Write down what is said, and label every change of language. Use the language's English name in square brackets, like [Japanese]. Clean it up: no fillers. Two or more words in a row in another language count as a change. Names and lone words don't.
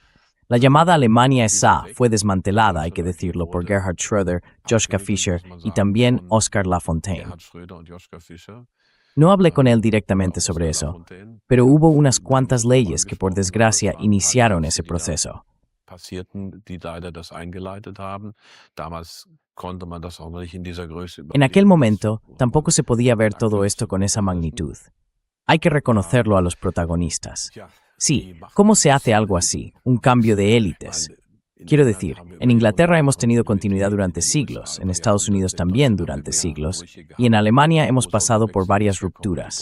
[Spanish] La llamada Alemania SA fue desmantelada, hay que decirlo, por Gerhard Schröder, Joschka Fischer y también Oskar Lafontaine. No hablé con él directamente sobre eso, pero hubo unas cuantas leyes que por desgracia iniciaron ese proceso. [German] passierten, die leider das eingeleitet haben. Damals konnte man das auch nicht in dieser Größe [Spanish] En aquel momento, tampoco se podía ver todo esto con esa magnitud. Hay que reconocerlo a los protagonistas. Sí, ¿cómo se hace algo así? Un cambio de élites. Quiero decir, en Inglaterra hemos tenido continuidad durante siglos, en Estados Unidos también durante siglos, y en Alemania hemos pasado por varias rupturas.